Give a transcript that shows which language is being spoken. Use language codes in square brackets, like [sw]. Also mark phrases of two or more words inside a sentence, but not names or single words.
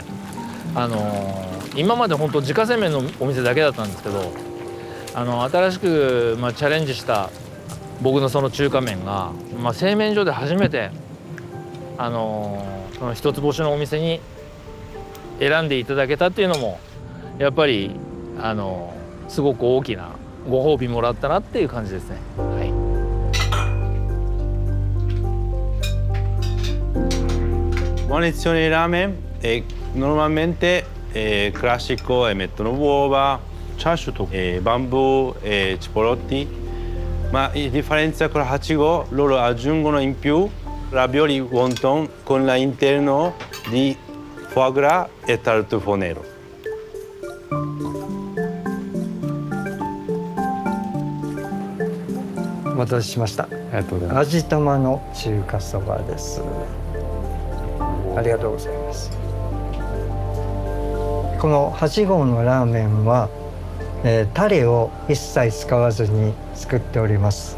[ja] 今まで本当自家製麺のお店だけだったんですけど、新しくチャレンジした僕のその中華麺が、製麺所で初めてその1つ星のお店に選んでいただけたっていうのもやっぱりすごく大きなご褒美もらったなっていう感じですね。はい。 [it] Una lezione di ramen normalmente classico mettono uova, chashu, bambù, cipollotti, ma in differenza con la Hachigo loro aggiungono in più ravioli wonton con l'interno di foie gras e tartufo nero. [ja] お待たせしました。ありがとうございます。味玉の中華そばです。ありがとうございます。この8号のラーメンは、タレを一切使わずに作っております。